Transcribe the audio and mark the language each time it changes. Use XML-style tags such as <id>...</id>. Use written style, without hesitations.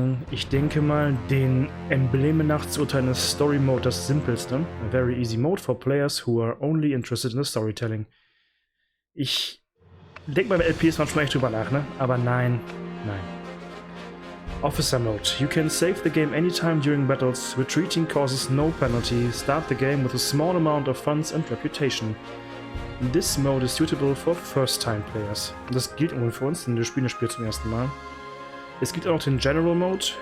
<de>Ich denke mal, den Emblemen nach zu urteilen ist Story Mode das simpelste.</de> <en>A very easy mode for players who are only interested in the storytelling.</en> <de>Ich denke mal, bei LPs manchmal echt drüber nach, ne? Aber nein.</de> <en>Officer Mode. You can save the game anytime during battles. Retreating causes no penalty. Start the game with a small amount of funds and reputation. This mode is suitable for first-time players.</en> <de>Das gilt irgendwie für uns, denn wir spielen das Spiel zum ersten Mal. Es gibt auch noch den General Mode.</de>